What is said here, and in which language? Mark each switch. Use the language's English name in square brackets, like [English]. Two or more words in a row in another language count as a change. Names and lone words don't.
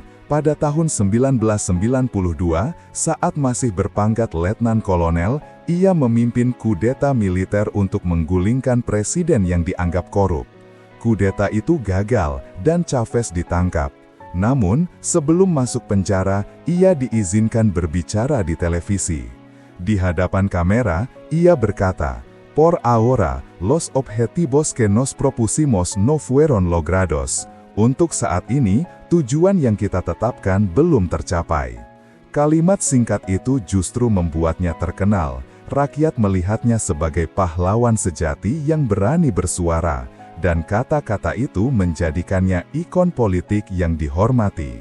[Indonesian] Pada tahun 1992, saat masih berpangkat letnan kolonel, ia memimpin kudeta militer untuk menggulingkan presiden yang dianggap korup. Kudeta itu gagal dan Chavez ditangkap. Namun, sebelum masuk penjara, ia diizinkan berbicara di televisi. Di hadapan kamera, ia berkata, [Spanish] "Por ahora, los objetivos que nos propusimos no fueron logrados." [Indonesian] Untuk saat ini, tujuan yang kita tetapkan belum tercapai. Kalimat singkat itu justru membuatnya terkenal. Rakyat melihatnya sebagai pahlawan sejati yang berani bersuara, dan kata-kata itu menjadikannya ikon politik yang dihormati.